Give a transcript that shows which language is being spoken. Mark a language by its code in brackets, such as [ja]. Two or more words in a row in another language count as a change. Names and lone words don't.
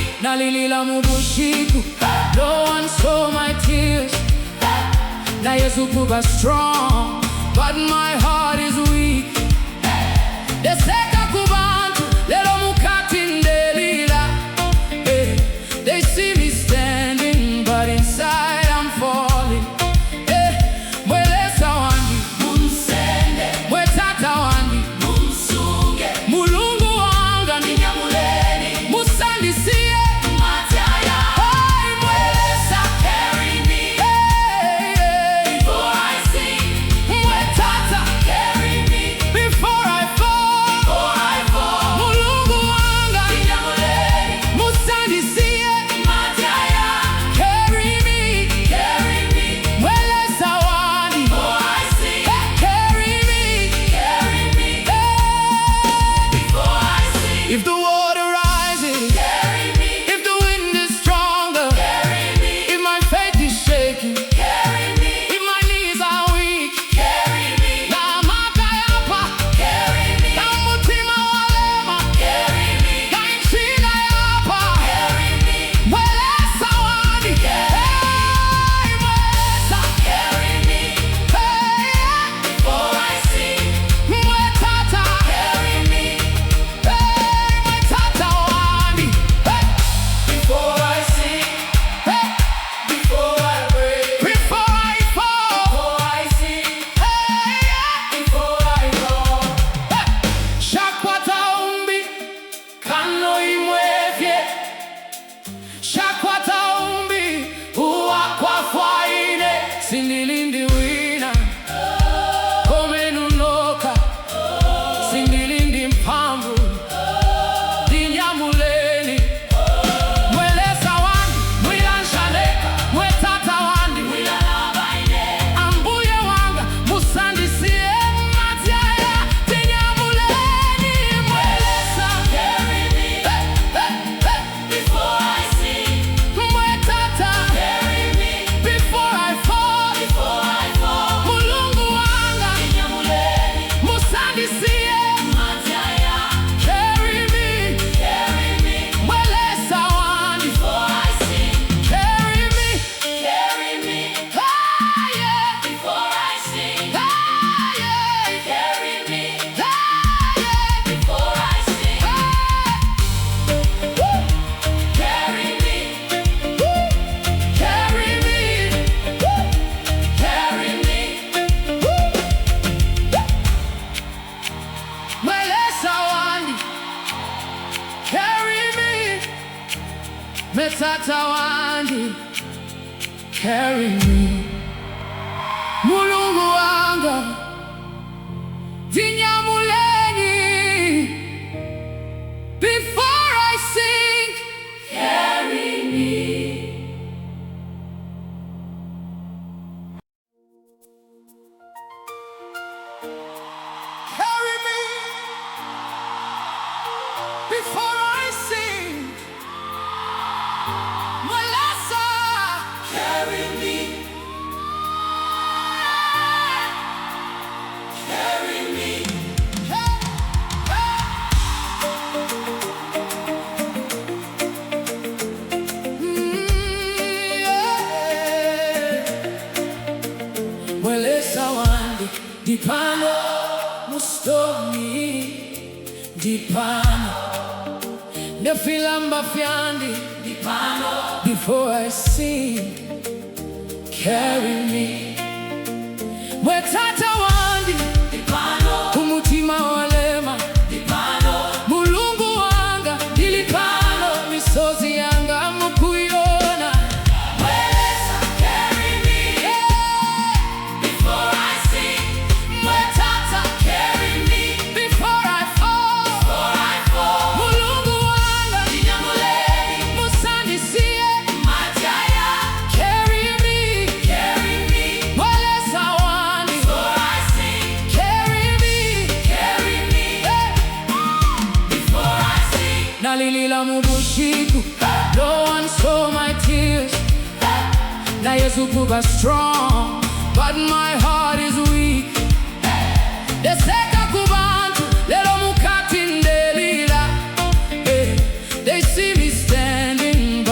[bem] nalilila mubushiku. [en] No one saw my tears. [bem] Na Yesu kuba [en] strong, but my heart is weak. [bem] Deseka kubantu lelo mukati ndelila. [en] They see me standing, but inside I'm falling. [bem] Mwe Lesa wandi munsende, mwe tata wandi munsunge, [ny] mulungu wanga ninyamuleni musandisiye mataya. [bem] Hey, Mwe Lesa, [en] carry me before I sink. [bem] Mwe tata, [en] carry me before I fall. [ny] Mulungu wanga ninyamuleni musandisiye mataya. [en] Carry me [bem] Mwe Lesa wandi [en] before I sink. Carry me before I sink. If the water rises, carry me. If the wind is stronger, carry me. If my faith is shaking, carry me. If my knees are weak, carry me. [bem] Na makayapa, [en] carry me. [bem] Na mutima walema, [en] carry me. [bem] Na inchina yapa, [en] carry me. [bem] Mwe Lesa wandi, hey, Mwe Lesa, [en] carry me. Hey, before I sink. [bem] Mwe tata, [en] carry me. [bem] Hey, Mwe tata wandi, [en] hey, before I sink. Hey, before I break. Before I fall. Before I sink. Hey, before I fall. [bem] Hey, shakwata umbi kano imwefye. Shakwata umbi uwa kwa fwaine. [ny] Sindilindi wina komenunoka. Sindilindi mpamvu dinyamuleni. [bem] Mwe Lesa wandi mwilanshaleka, mwe tata wandi mwilalabaine. [ny] Ambuye wanga musandisiye matyaya dinyamuleni. [bem] Mwe Lesa, [en] carry me before I sink. [bem] Mwe tata, [en] carry me before I fall. [ny] Mulungu wanga dinyamuleni musandisiye matyaya. [en] Carry me [bem] Mwe Lesa wandi [en] before I sink. Carry me ah, yeah. Before I sink. Ah, yeah. Carry me ah, yeah. Before I sink. Woo. Carry me Woo. Carry me Woo. Carry me Woo. [bem] Mwe Lesa wandi, [en] carry me. [bem] Me tata wandi, [en] carry me. [ny] Mulungu wanga dinyamuleni. [en] Before I sink, carry me. Carry me before I sink. [bem] Mwe Lesa, [en] carry me. Carry me. Hey, hey. Yeah. [bem] Mwe Lesa wandi dipano mustomi dipano nefilamba fyandi dipano [en] before I sink. Carry me [bem] Mwe tata wandi dipano kumutima walema dipano. [ny] Mulungu wanga dilipano misozi yanga mukuyona. [bem] Mwe Lesa, [en] carry me before I sink. [bem] Mwe tata, [en] carry me before I fall. [ny] Mulungu wanga dinyamuleni musandisiye matyaya. [en] Carry me [bem] Mwe Lesa wandi [en] before I sink. Carry me before I sink. [bem] Nalilila mubushiku. [en] No one saw my tears. [bem] Na Yesu kuba [en] strong, but my heart is weak. [bem] Deseka kubantu lelo mukati ndelila. [en] They see me standing,